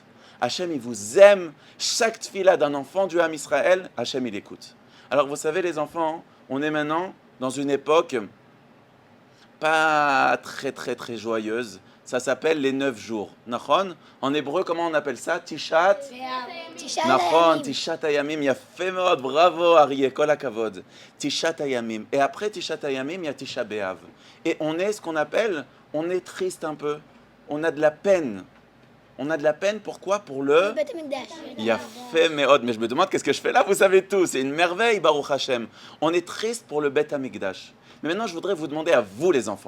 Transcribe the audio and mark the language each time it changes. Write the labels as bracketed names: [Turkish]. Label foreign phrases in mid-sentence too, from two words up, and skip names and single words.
[French] Hachem, il vous aime. Chaque tfila d'un enfant du [Hebrew] עם ישראל, [French] Hachem, il écoute. Alors, vous savez, les enfants, on est maintenant dans une époque pas très joyeuse. Ça s'appelle les 9 jours. Nachon, en hébreu, comment on appelle ça? [Hebrew] תשעת נכון תשעת הימים. Yafé מאוד, bravo, Arié, כל הכבוד תשעת הימים. [French] Et après [Hebrew] תשעת הימים, [French] il y a [Hebrew] תשעה באב. [French] Et on est ce qu'on appelle, on est triste un peu. On a de la peine. On a de la peine, pourquoi? Pour le [Hebrew] בית המקדש. Yafé מאוד. [French] Mais je me demande qu'est-ce que je fais là, vous savez tout. C'est une merveille, [Hebrew] ברוך השם. [French] On est triste pour le [Hebrew] בית המקדש. [French] Mais maintenant, je voudrais vous demander à vous, les enfants.